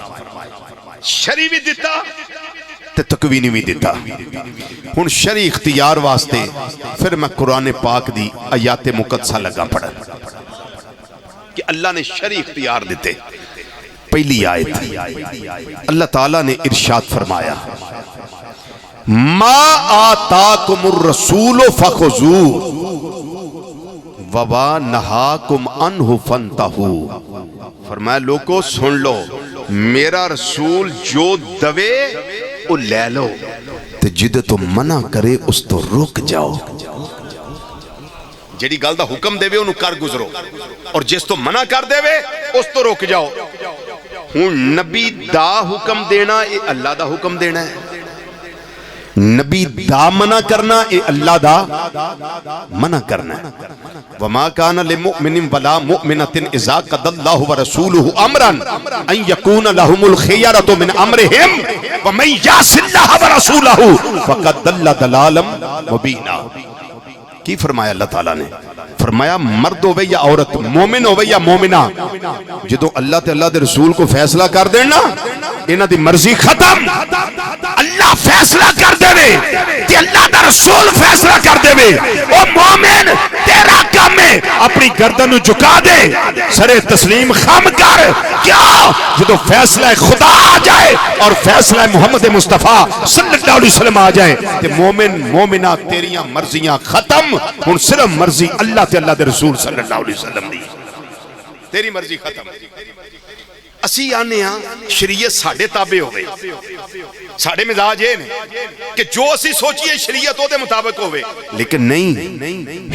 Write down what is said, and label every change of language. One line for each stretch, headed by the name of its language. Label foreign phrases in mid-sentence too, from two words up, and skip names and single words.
Punjabi: شرعی بھی دیتا تے تکوینی بھی دیتا. ہن شرعی اختیار واسطے پھر میں قرآن پاک دی آیات مقدسہ لگا پڑھا کہ اللہ نے شرعی اختیار دیتے.
Urdu: پہلی آیت اللہ تعالیٰ نے ارشاد فرمایا
Arabic: ما آتاکم الرسول فخذوہ وما نہاکم عنہ فانتہوا.
Punjabi: فرمایا لوگو سن لو میرا رسول جو دوے وہ لے لو تے جدے تو منع کرے اس تو رک جاؤ. جیڑی گل دا حکم دے وے انہوں کر گزرو اور جس تو منع کر دے وے اس تو رک جاؤ. ہوں نبی دا حکم دینا یہ اللہ دا حکم دینا ہے. نبی دا منع کرنا اے اللہ دا منع کرنا ہے.
Arabic: وما كان لمؤمن ولا مؤمنة اذا قضى الله ورسوله امرا ان يكون لهم الخيرة من امرهم ومن يعص الله ورسوله فقد ضل ضلالا مبينا.
Punjabi: کی فرمایا اللہ تعالیٰ نے؟ فرمایا مرد ہوئے یا عورت، مومن ہوئے یا مومنہ، جدو اللہ تے اللہ دے رسول کو فیصلہ کر دینا انہاں دی مرضی ختم. اللہ فیصلہ کر دے تے اللہ دا رسول فیصلہ کر دے، او مومن تیرا کام ہے اپنی گردن جھکا دے، سر تسلیم خم کر. کیا جدو فیصلہ خدا آ جائے اور فیصلہ محمد مصطفیٰ
Arabic: صلی اللہ علیہ وسلم
Punjabi: آ جائے تے مومن مومنہ تیریاں مرضیاں ختم، ہن صرف مرضی اللہ تے اللہ دے رسول
Arabic: صلی اللہ علیہ وسلم
Punjabi: دی، تیری مرضی ختم. اسی آنے ہاں شریعت ساڑھے تابع ہوئے، ساڑھے مزاج ہے کہ جو اسی سوچیے شریعت ہو دے مطابق ہوئے، لیکن نہیں.